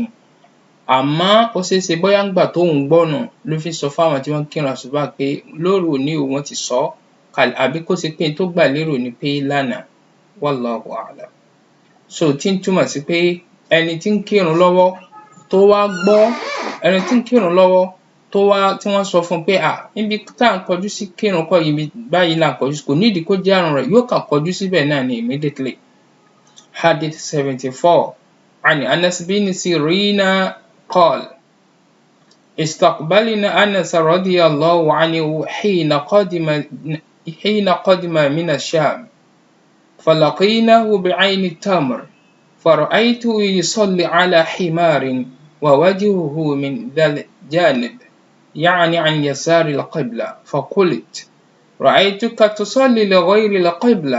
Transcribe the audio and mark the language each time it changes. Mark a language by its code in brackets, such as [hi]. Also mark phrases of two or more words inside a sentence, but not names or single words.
[yo] Àmọ́ ó ṣeé ṣe bóyá ńgbà tóun gbọ́nu ló fi sọ fáwọn tí wọ́n ń kírun àsùbá pé lóru òní o wọ́n ti sọ kalẹ̀, àbí kó ṣe pé n tó gbà lérò ni pé lánàá, [ar] والله أعلم. [yo] Tí ń túmọ̀ sí pé ẹni tí ń kírun lọ́wọ́ tó wá gbọ́, ẹni tí ń kírun lọ́wọ́ tó wá tí wọ́n sọ fún un pé níbi tá à ń kọjú sí kírun kọ́, ibi báyìí là ń kọjú sí, kò nídìí kó járun rẹ̀, yóò kàn kọjú síbẹ̀ náà ni immediately. [ar] Hadith 74 عن أنس بن سيرين قال: استقبلنا أنس رضي الله عنه حين قدم من الشام، فلقيناه بعين التمر، فرأيته يصلي على حمار ووجهه من ذا الجانب، يعني عن يسار القبلة، فقلت: رأيتك تصلي لغير القبلة.